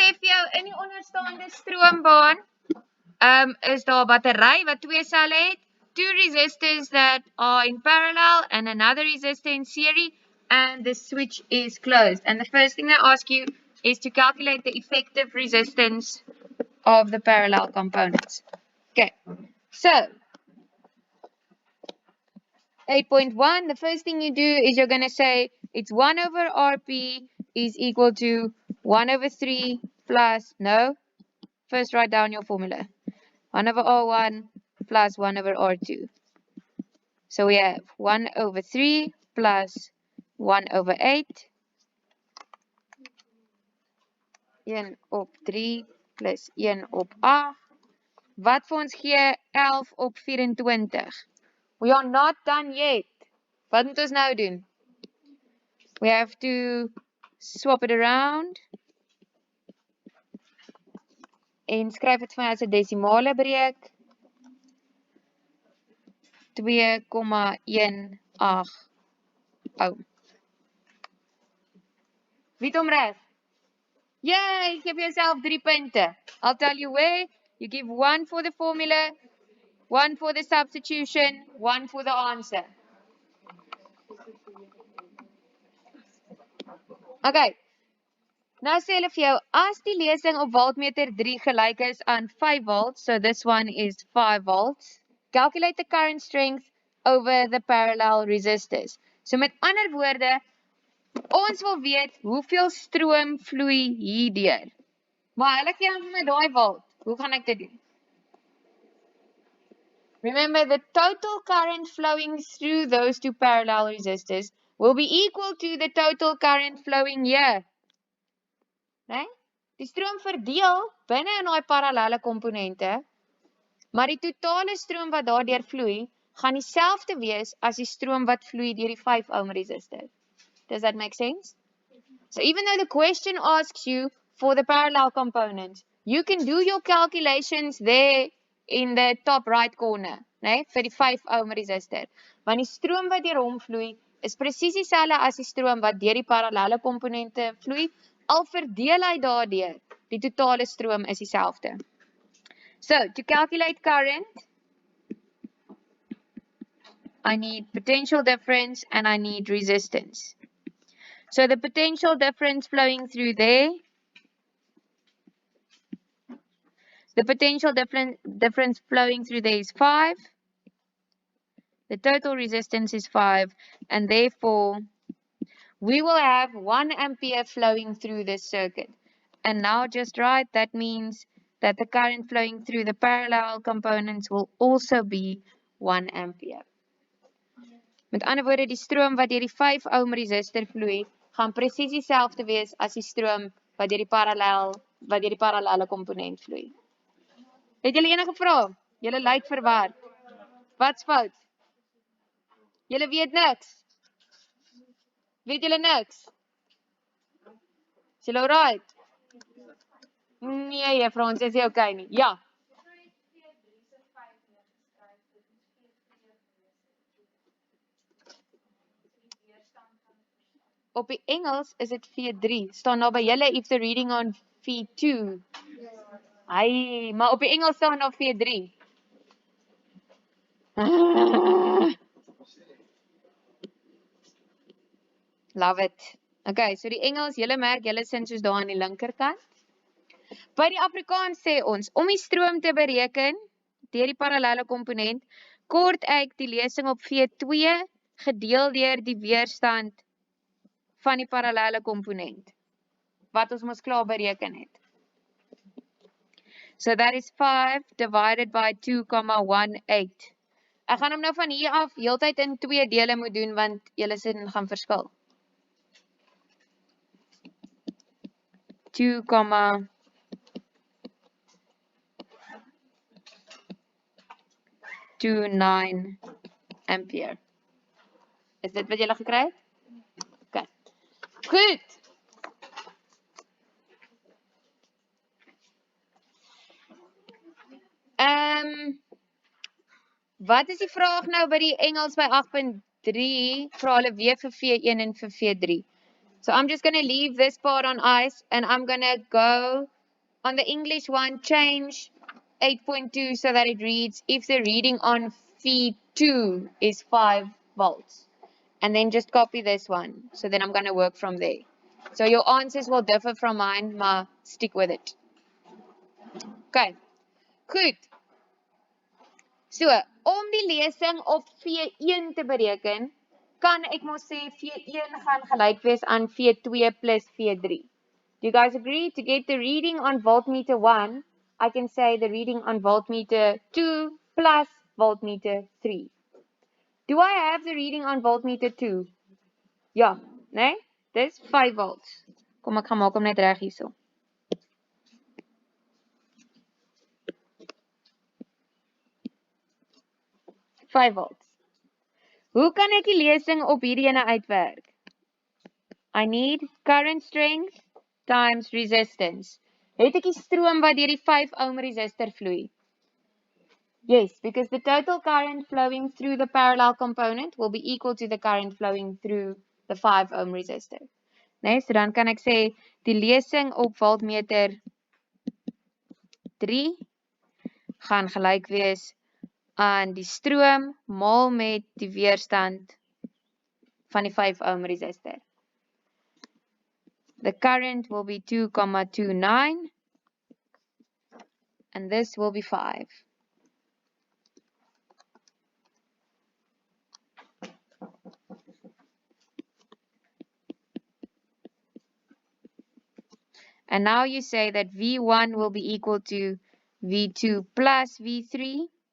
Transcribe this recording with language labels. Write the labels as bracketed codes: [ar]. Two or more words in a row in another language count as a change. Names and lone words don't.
[af] sê vir jou in die onderstaande stroombaan is daar 'n battery wat twee selle het, [en] two resistors that are in parallel and another resistor in series, and the switch is closed. And the first thing they ask you is to calculate the effective resistance of the parallel components. Okay, so 8.1, the first thing you do is you're going to say it's 1 over RP is equal to 1 over 3 plus, no, first write down your formula. 1 over R1 plus 1 over R2. So we have 1 over 3 plus 1 over 8. [af] 1 op 3 plus 1 op 8. Wat vir ons gee 11 op 24? [en] We are not done yet. [af] Wat moet ons nou doen? [en] We have to swap it around. [af] En skryf dit vir my as 'n desimale breek. 2,18 ohm. Wie het hom reg? [en] Yay, give yourself 3 punte. I'll tell you where. You give 1 for the formula, 1 for the substitution, 1 for the answer. Okay. [af] Nou sê hulle vir jou, as die lesing op voltmeter 3 gelyk is aan 5 volts, [en] so this one is 5 volts, calculate the current strength over the parallel resistors. [af] So met ander woorde, ons wil weet hoeveel stroom vloei hierdeur. Maar hulle gee vir my daai volt. Hoe gaan ek dit doen? [en] Remember, the total current flowing through those two parallel resistors will be equal to the total current flowing here. [af] Nee? Die stroom verdeel binne in daai parallelle komponente, maar die totale stroom wat daardeur vloei, gaan dieselfde wees as die stroom wat vloei deur die 5 ohm resistor. [en] Does that make sense? So even though the question asks you for the parallel components, you can do your calculations there in the top right corner, [af] nee, vir die 5 ohm resistor. Want die stroom wat deur hom vloei is presies dieselfde as die stroom wat deur die parallelle komponente vloei, al verdeel hy daardeur. Die totale stroom is dieselfde. [en] So, to calculate current, I need potential difference and I need resistance. So the potential difference flowing through there, the potential difference flowing through there is 5. The total resistance is 5, and therefore we will have 1 ampere flowing through this circuit. And now just write, that means that the current flowing through the parallel components will also be 1 ampere. [af] Met ander woorde, die stroom wat deur die 5 ohm resistor vloei, gaan presies dieselfde wees as die stroom wat deur die parallelle komponent vloei. Het julle enige vrae? Julle lyk verward. Wat's fout? Julle weet niks. Weet julle niks? Is julle alright? Nee, juffrou, ons is nie okay nie. Ja. Op die Engels is dit V3. Staan daar by julle [en] if the reading on V2. [af] Ai, maar op die Engels staan daar V3. [en] Love it. [af] Okay, so die Engels, julle merk, julle sin soos daar aan die linkerkant. By die Afrikaans sê ons, om die stroom te bereken, deur die parallelle komponent, kort ek die lesing op V2 gedeel deur die weerstand van die parallelle komponent, wat ons mos klaar bereken het. [en] So that is 5 divided by 2,18. [af] Ek gaan hom nou van hier af heeltyd in 2 dele moet doen, want julle sin gaan verskil. 2,29 ampere. Is dit wat julle gekry het? Okay. Goed. Wat is die vraag nou by die Engels by 8.3? Vra hulle weer vir V1 en vir V3. [en] So I'm just going to leave this part on ice and I'm going to go On the English one, change 8.2 so that it reads, if the reading on feed 2 is 5 volts. And then just copy this one. So then I'm going to work from there. So your answers will differ from mine, maar stick with it. [af] Okay, goed. So, om die lesing op V1 te bereken, kan ek mos sê V1 gaan gelyk wees aan V2 plus V3. [en] Do you guys agree? To get the reading on voltmeter 1, I can say the reading on voltmeter 2 plus voltmeter 3. Do I have the reading on voltmeter 2? [af] Ja, nee? Dis 5 volts. Kom ek gaan maak hom net reg hierso. 5 volts. Hoe kan ek die lesing op hierdie ene uitwerk? [en] I need current strength times resistance. [af] Het ek die stroom wat deur die 5 ohm resistor vloei? [en] Yes, because the total current flowing through the parallel component will be equal to the current flowing through the 5 ohm resistor. [af] Nee, so dan kan ek sê die lesing op voltmeter 3 gaan gelyk wees aan die stroom maal met die weerstand van die 5 ohm resistor. [en] The current will be 2,29 and this will be 5. And now you say that V1 will be equal to V2 plus V3.